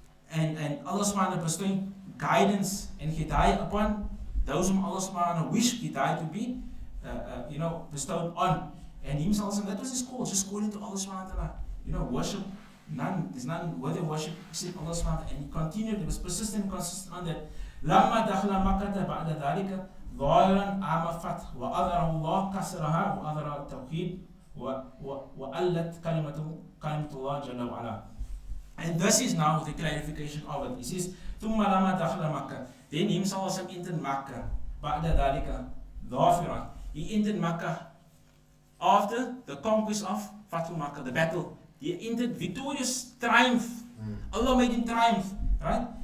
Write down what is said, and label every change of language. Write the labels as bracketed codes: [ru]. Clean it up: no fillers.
[en] And Allah subhanahu wa ta'ala bestowing guidance and hidayah upon those whom Allah subhanahu wa ta'ala wished hidayah to be bestowed on. And himself, that was his call, just calling to Allah subhanahu wa ta'ala. Worship, there's none worthy of worship except Allah subhanahu wa ta'ala. And he continued, he was persistent and consistent on that. [ar] لما دخل مكة بعد ذلك ظاهرا عام الفتح وأظهره الله كسرها وأظهر التوحيد وألت كلمة الله جل وعلا. [en] And this is now the clarification of it. He says [ar] ثم لما دخل مكة. [en] Then himself entered Makkah [ar] بعد ذلك ظافرا. [en] He entered Makkah after the conquest of Fatul Makkah, the battle. He entered victorious, triumph. Allah made him triumph, right?